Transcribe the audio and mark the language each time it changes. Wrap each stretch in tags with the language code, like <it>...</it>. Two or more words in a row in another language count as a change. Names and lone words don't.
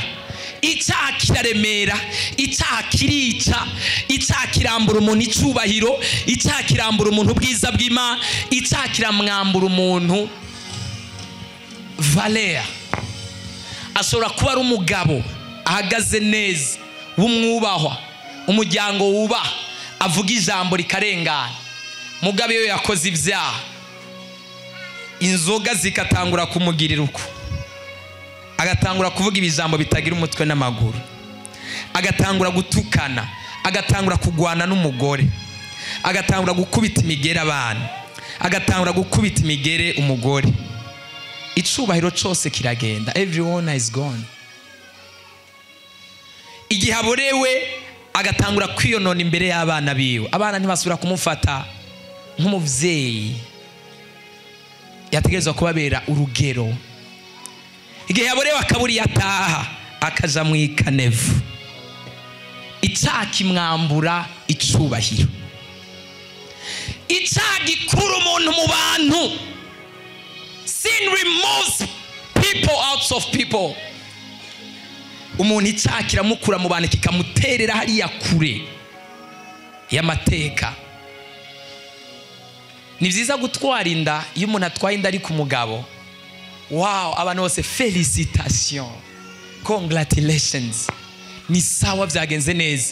<rn>Icyaha kiraremera, icyaha kirica, icyaha kirambura umuntu icubahiro, icyaha kirambura umuntu ubwiza bw'Imana, icyaha kiramwambura umuntu valeur. Ashobora kuba ari umugabo ahagaze neza, w'umwubahwa, umuryango wubaha, avuga ijambo rikarengana. Mugabe yo yakoze ibyaha, inzoga zikatangura kumugirira uko, agatangura kuvuga ibijambo bitagira umutwe n'amaguru, agatangura gutukana, agatangura kugwana n'umugore, agatangura gukubita imigere abana, agatangura gukubita imigere umugore. Icubahiro cyose kiragenda,</rn> <en>everyone is gone.</en> <rn>Igihe aborewe agatangura kwiyonona imbere y'abana biwe, abana ntibasubira kumufata nk'umuvyeyi yategerezwa kubabera urugero. Igihe yaborewe akaburi ataha akaja mu ikanevu, icyaha kimwambura icubahiro. Icyaha gikura umuntu mu bantu.</rn> <en>Sin removes people out of people.</en> <rn>Umuntu icyaha kiramukura mu bantu kikamuterera hariya kure y'amateka. Ni byiza gutwara inda. Iyo umuntu atwaye inda ari ku mugabo, wow, abantu bose felicitation, congratulations, ni sawa, byagenze neza.</rn>